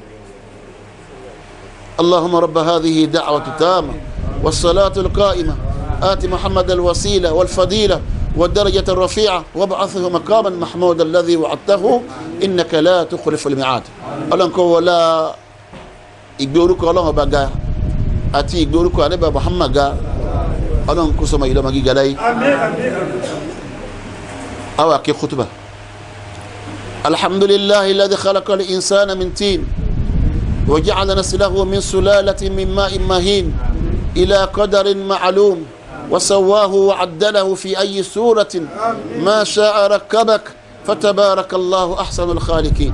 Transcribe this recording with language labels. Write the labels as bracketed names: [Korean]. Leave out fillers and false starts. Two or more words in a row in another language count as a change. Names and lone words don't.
[Arabic] اللهم رب هذه الدعوة التامة والصلاة القائمة آت محمد الوسيلة والفضيلة والدرجة الرفيعة وابعثه مقاما محمودا الذي وعدته إنك لا تخلف الميعاد. [Yoruba] ọlọ́run kó wọlá ìgbé orúkọ ọlọ́run ọba ga àti ìgbé orúkọ ànábì Muhammad ga ọlọ́run kó sọmọ ìlọ́mọ gíga láyé. àwọn akẹ́ kútùbà. [Arabic] الحمد لله الذي خلق الإنسان من طين وجعل نسله من سلالة من ماء مهين إلى قدر معلوم وسواه وعدله في أي سورة ما شاء ركبك فتبارك الله أحسن الخالقين.